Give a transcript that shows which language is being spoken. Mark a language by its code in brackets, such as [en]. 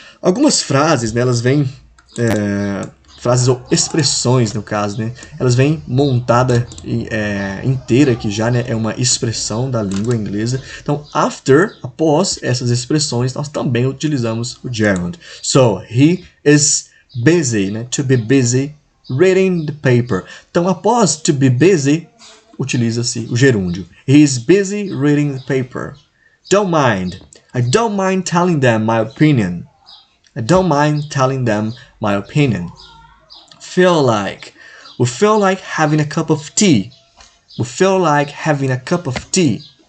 [pt] Algumas frases, né, elas vêm... frases ou expressões, no caso, né? Elas vêm montada inteira aqui já, né? É uma expressão da língua inglesa. Então, após essas expressões, nós também utilizamos o gerund. [en] So, he is busy, né? To be busy reading the paper. [pt] Então, após [en] to be busy, [pt] utiliza-se o gerúndio. [en] He is busy reading the paper. Don't mind. I don't mind telling them my opinion. I don't mind telling them my opinion. Feel like. We feel like having a cup of tea. We feel like having a cup of tea.